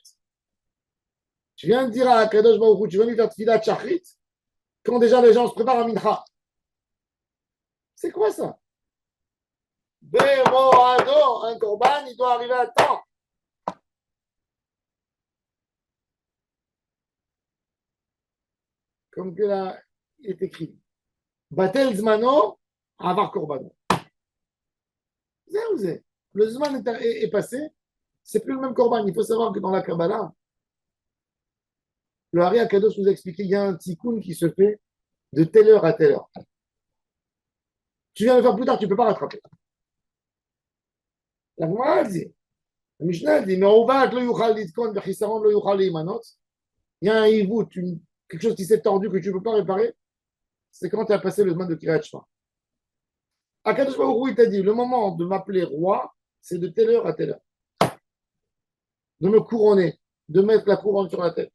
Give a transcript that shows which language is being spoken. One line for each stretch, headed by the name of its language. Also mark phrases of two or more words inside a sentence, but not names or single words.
French: Tu viens de dire à
Hebrew: קדוש ברוך הוא,
French: tu veux lui faire
Hebrew: תפילת שחרית
French: quand déjà les gens se préparent à mincha. C'est quoi ça? Bemoado, un corban, il doit arriver à temps. Comme que là, il est écrit.
Hebrew: בטל זמנו עבר קרבן.
French: Le zman est passé, c'est plus le même corban. Il faut savoir que dans la Kabbalah, le Hari Akadosh nous a expliqué qu'il y a un tikkun qui se fait de telle heure à telle heure. Tu viens le faire plus tard, tu ne peux pas rattraper. La Gemara dit, la Mishnah dit, mais
Hebrew: לא יוכל לתקון חסרון לא יוכל להמנות.
French: Il y a un hivut, quelque chose qui s'est tordu que tu ne peux pas réparer. C'est quand tu as passé le zman de
Hebrew: קריאת שמע. הקדוש ברוך הוא,
French: il t'a dit, le moment de m'appeler roi, c'est de telle heure à telle heure. De me couronner, de mettre la couronne sur la tête.